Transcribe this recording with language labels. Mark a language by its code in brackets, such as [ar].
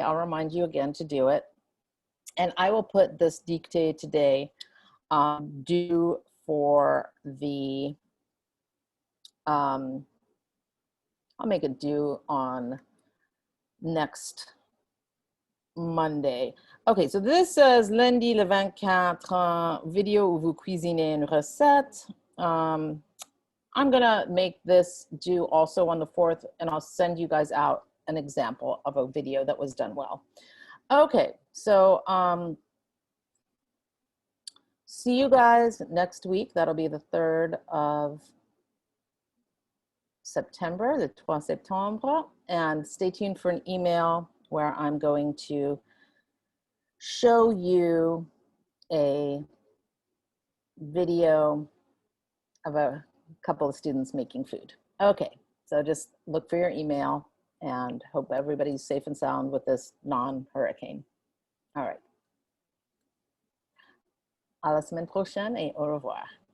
[en] I'll remind you again to do it. And I will put this dictée today due for the, I'll make it due on next Monday. Okay, so this says [fr] lundi le 24, vidéo où vous cuisinez une recette. [en] I'm gonna make this due also on the 4th, and I'll send you guys out an example of a video that was done well. Okay, so see you guys next week. That'll be the 3rd of September, the 3 septembre, and stay tuned for an email where I'm going to show you a video of a couple of students making food. Okay, so just look for your email and hope everybody's safe and sound with this non-hurricane. All right. [fr] À la semaine prochaine et au revoir.